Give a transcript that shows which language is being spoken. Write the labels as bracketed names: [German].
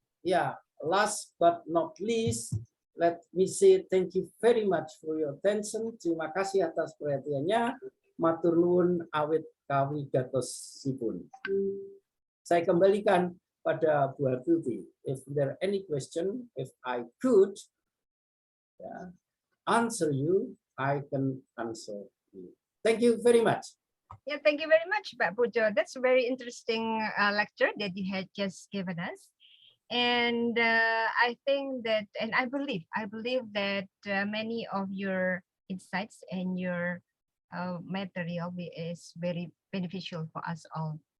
[English] Ya, last but not least, let me say thank you very much for your attention. [Indonesian] Terima kasih atas perhatiannya. [Javanese] Matur nuwun awit kawigatosipun. [Indonesian] Saya kembalikan pada Buhartuti. [English] If there are any question, if I could answer you, I can answer you. Thank you very much. Yeah, thank you very much, Pak Pujo. That's a very interesting lecture that you had just given us. And I think that, and I believe that many of your insights and your material is very beneficial for us all.